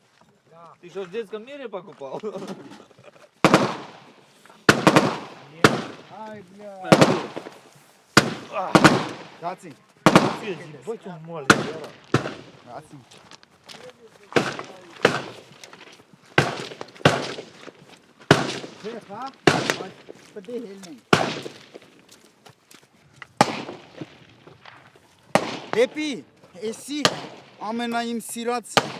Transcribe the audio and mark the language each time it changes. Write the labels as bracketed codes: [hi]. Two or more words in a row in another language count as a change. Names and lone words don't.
[ru] Да. Ты что, в детском мире покупал? [hy] Այ բլյա Գացին [ru] Ебать он маленький. [hy] Գացին Հա, պետք է հելնենք Դեպի, էսի ամենայիմ սիրած